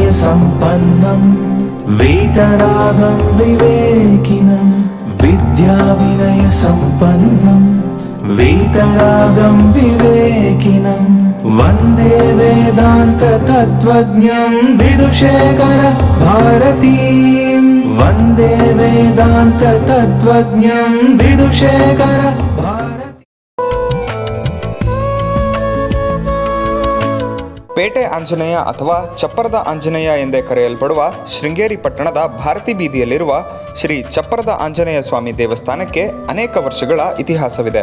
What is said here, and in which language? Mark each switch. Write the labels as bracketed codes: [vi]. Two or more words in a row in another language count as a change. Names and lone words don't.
[sa] सम्पन्नं वीतरागं विवेकिनं विद्याविनय सम्पन्नं वीतरागं विवेकिनं वन्दे वेदान्त तत्त्वज्ञं विदुषेखर भारतीं वन्दे वेदान्त तत्त्वज्ञं विदुषेखर [kn] ಪೇಟೆ ಆಂಜನೇಯ ಅಥವಾ ಚಪ್ಪರದ ಆಂಜನೇಯ ಎಂದೇ ಕರೆಯಲ್ಪಡುವ ಶೃಂಗೇರಿ ಪಟ್ಟಣದ ಭಾರತಿ ಬೀದಿಯಲ್ಲಿರುವ ಶ್ರೀ ಚಪ್ಪರದ ಆಂಜನೇಯ ಸ್ವಾಮಿ ದೇವಸ್ಥಾನಕ್ಕೆ ಅನೇಕ ವರ್ಷಗಳ ಇತಿಹಾಸವಿದೆ.